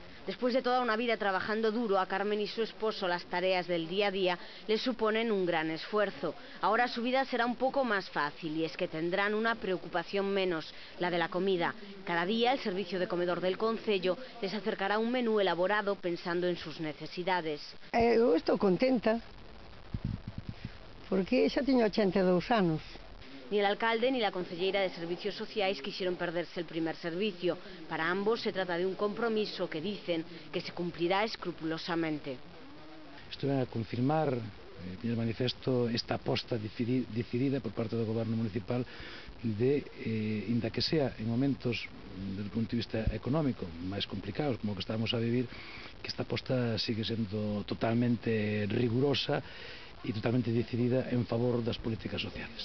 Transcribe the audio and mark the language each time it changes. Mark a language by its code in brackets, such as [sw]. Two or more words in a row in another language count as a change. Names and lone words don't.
[es] Después de toda una vida trabajando duro, a Carmen y su esposo las tareas del día a día les suponen un gran esfuerzo. Ahora su vida será un poco más fácil y es que tendrán una preocupación menos, la de la comida. Cada día el servicio de comedor del concello les acercará un menú elaborado pensando en sus necesidades. [gl] Eu estou contenta, porque xa teño 82 anos. [es] Ni el alcalde ni la concelleira de Servicios Sociais quisieron perderse el primer servicio. Para ambos se trata de un compromiso que dicen que se cumplirá escrupulosamente. [gl] Isto ven a confirmar, poñer manifesto esta aposta decidida por parte do goberno municipal de, inda que sea en momentos desde o punto de vista económico máis complicados como que estamos a vivir, que esta aposta sigue sendo totalmente rigurosa e totalmente decidida en favor das políticas sociales.